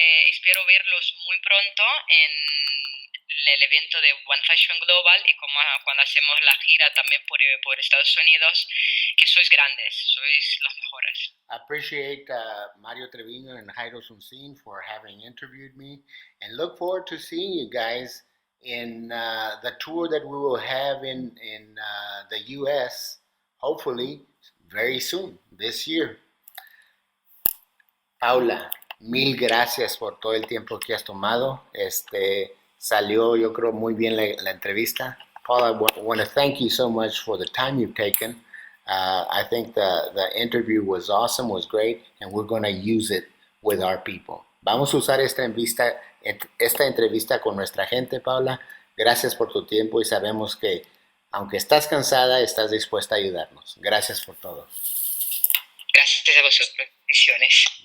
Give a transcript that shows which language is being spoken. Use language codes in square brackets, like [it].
[es] Espero verlos muy pronto en el evento de One Fashion Global y como cuando hacemos la gira también por Estados Unidos, que sois grandes, sois los mejores. [en] I appreciate Mario Treviño and Jairo Sunsin for having interviewed me, and look forward to seeing you guys in the tour that we will have in the U.S., hopefully very soon, this year. [es] Paula, mil gracias por todo el tiempo que has tomado. Salió, yo creo, muy bien la entrevista. [en] Paula, I want to thank you so much for the time you've taken. I think the interview was awesome, was great, and we're going to use it with our people. [es] Vamos a usar esta entrevista con nuestra gente, Paula. Gracias por tu tiempo y sabemos que, aunque estás cansada, estás dispuesta a ayudarnos. Gracias por todo. Gracias a vosotros. Bendiciones.